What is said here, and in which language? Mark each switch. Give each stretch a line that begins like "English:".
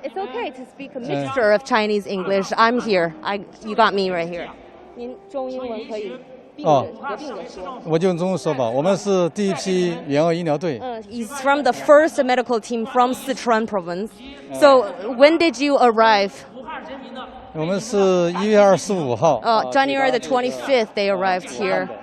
English: It's okay to speak a mixture of Chinese English. I'm here. You got me right here.
Chinese: 您中英文可以合并的说。我就用中文说吧。我们是第一批援鄂医疗队。
English: He's from the first medical team from Sichuan province. So when did you arrive?
Chinese: 我们是1月25号。
English: January the 25th they arrived here.